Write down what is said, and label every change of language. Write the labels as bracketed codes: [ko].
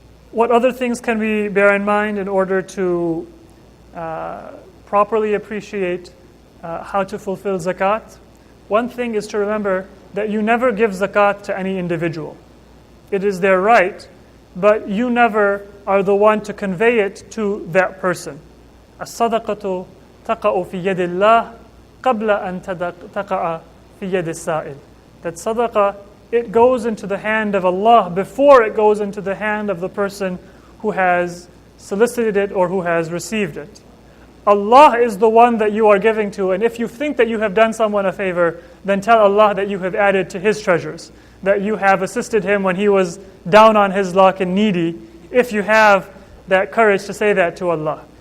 [en] What other things can we bear in mind in order to properly appreciate how to fulfill zakat? One thing is to remember that you never give zakat to any individual. It is their right, but you never are the one to convey it to that person. [ar] الصدقة تقع في يد الله قبل أن تقع في يد السائل. [en] That sadaqah, it goes into the hand of Allah before it goes into the hand of the person who has solicited it or who has received it. Allah is the one that you are giving to, and if you think that you have done someone a favor, then tell Allah that you have added to His treasures, that you have assisted him when he was down on his luck and needy, if you have that courage to say that to Allah.